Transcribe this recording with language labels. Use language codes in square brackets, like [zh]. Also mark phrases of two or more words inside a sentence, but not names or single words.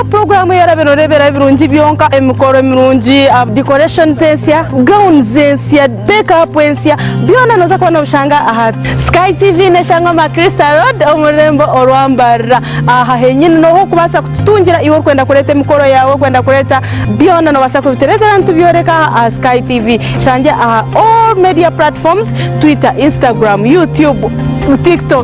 [nyn] program yaraberorebera birungi byonka emikoro mirungi decoration zensia gown zensia makeup zensia byona noza kubona bushanga aha Sky TV neshanga ma Crystal Road omurembo orwambara aha henyine no kubasa kutungira iwo kwenda kureta emikoro yawe kwenda kureta byona no basa kubitereza ntu byoreka Sky TV shanje aha [en] all media media platforms, [nyn] Twitter, Instagram, YouTube, TikTok.